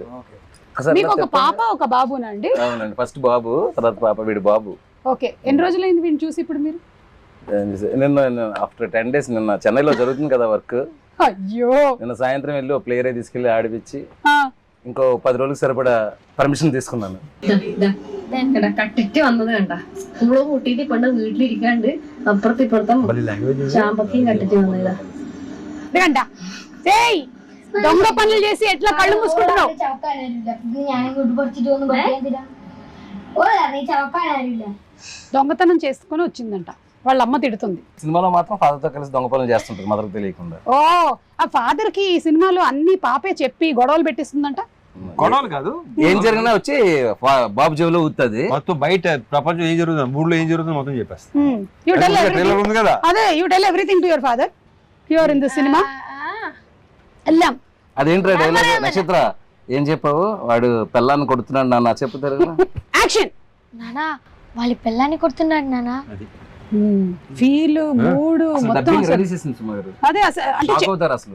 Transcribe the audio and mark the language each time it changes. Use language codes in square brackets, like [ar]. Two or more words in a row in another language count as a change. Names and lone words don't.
[te] మీకు ఒక పాప ఒక బాబునండి? అవునండి, ఫస్ట్ బాబు, తర్వాత పాప, వీడు బాబు. ఓకే, ఎన్ని రోజులైంది వీడిని చూసి ఇప్పుడు మీరు? నిన్న [en] after 10 days, [te] నిన్న చెన్నైలో జరుగుతుంది కదా వర్క్. అయ్యో, నిన్న సాయంత్రం వెళ్ళి ఒక ప్లేయర్ తీసుకెళ్లి ఆడిపించి ఇంకో 10 రోజులకు సరిపడా పర్మిషన్ తీసుకున్నాను. [ml] കട്ടിട്ട് വന്നതുകണ്ട നമ്മള് കൂട്ടിട്ട് പണ്ട് വീട്ടിലിരിക്കാണ്ട് അപ്പുറത്ത് ഇപ്പുറത്തും ചാമ്പക്കയും കട്ടിട്ട് വന്നതാ. [te] దొంగ పనులు చేసి ఎట్లా కళ్ళు మూసుకుంటున్నావు? దొంగతనం చేసుకొని వచ్చిందంట. వాళ్ళ అమ్మ తిడుతుంది. సినిమాలో మాత్రం father తో కలిసి దొంగ పనులు చేస్తుంటారు మదర్కి తెలియకుండా. ఓ ఆ ఫాదర్ కి ఈ సినిమాలో అన్ని పాపే చెప్పి గొడవలు పెట్టిస్తుందంట. గొడవలు కాదు, ఏం జరిగినా వచ్చి బాబు జేబులో ఊతుంది. మొత్తం బయట ప్రపంచం ఏం జరుగుతుంది, ఊళ్ళో ఏం జరుగుతుంది మొత్తం చెప్పేస్తా. [en] you tell [te] ట్రైలర్ ఉంది కదా, [en] అదే you tell everything to your father here in the cinema. [te] ఎల్లాం. అదేంట్రా డైలాగ్ నక్షత్ర ఏం చెప్పావు? వాడు పెళ్ళాన్ని కొడుతున్నాడు నాన్న చెప్పుతారు. యాక్షన్. నానా వాళ్ళ పిల్లాన్ని కొడుతున్నాడు నానా. [en] feel mood [te] మొత్తం అదే అసలు